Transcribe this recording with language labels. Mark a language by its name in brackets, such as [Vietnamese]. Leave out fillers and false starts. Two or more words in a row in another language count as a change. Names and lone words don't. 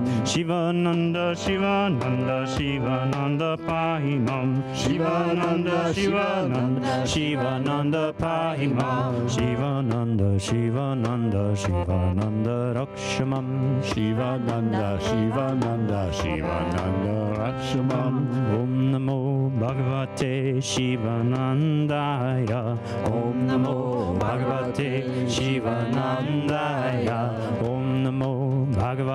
[Sanskrit] Shivananda, Shivananda, Shivananda Pahimam Shivananda, Shivananda, Shivananda Pahimam Shivananda, Shivananda, Shivananda Rakshamam Shivananda, Shivananda, Shivananda Rakshamam Om Namo Bhagavate Shivanandaya Om Namo Bhagavate Shivanandaya Om Namo